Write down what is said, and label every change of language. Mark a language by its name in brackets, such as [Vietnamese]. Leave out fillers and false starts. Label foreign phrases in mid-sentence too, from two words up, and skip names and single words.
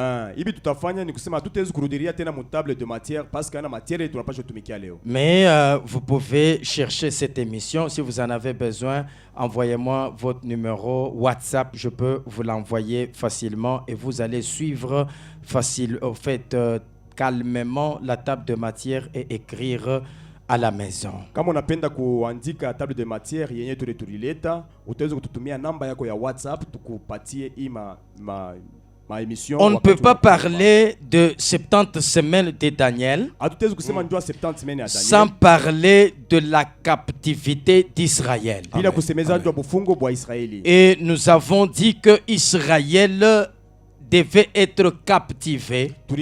[French] Mais vous pouvez chercher cette émission. Si vous en avez besoin, envoyez-moi votre numéro WhatsApp. Je peux vous l'envoyer facilement et vous allez suivre calmement la table de matière et écrire à la maison. [Swahili] Kama unapenda kuandika [French] table de matière [Swahili] yenye tulileta, utaweza kututumia namba yako ya WhatsApp tukupatie émission. [French] On ne peut pas parler de 70 semaines de Daniel sans parler de la captivité d'Israël. Et nous avons dit que Israël devait être captivé.